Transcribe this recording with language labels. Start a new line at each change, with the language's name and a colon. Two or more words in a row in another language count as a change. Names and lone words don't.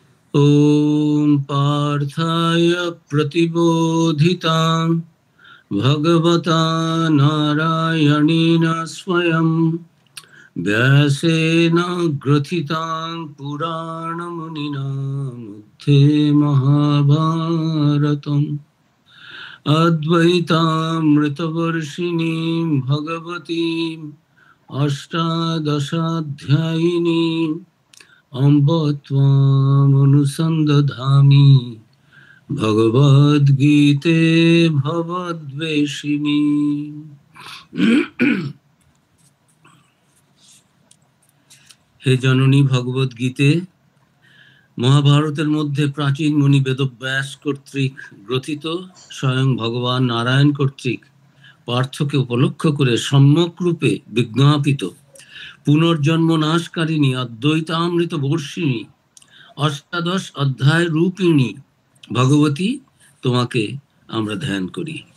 Sanskrit: ॐ पार्थाय प्रतिबोधितां भगवता नारायणेन स्वयं व्यासेन ग्रथितां पुराणमुनिना मध्ये महाभारतम् अद्वैतामृतवर्षिणीं भगवतीम् अष्टादशाध्यायिनीम् अम्ब त्वामनुसन्दधामि भगवद्गीते भवद्वेषिणी।
Bangla: হে জননী ভগবদ্গীতে, মহাভারতের মধ্যে প্রাচীন মুনি বেদব্যাস কর্তৃক গ্রথিত স্বয়ং ভগবান নারায়ণ কর্তৃক পার্থকে উপলক্ষ করে সম্যক রূপে বিজ্ঞাপিত পুনর্জন্ম নাশকারিণী অদ্বৈতামৃত বর্ষিণী অষ্টাদশ অধ্যায় রূপিণী ভগবতী তোমাকে আমরা ধ্যান করি।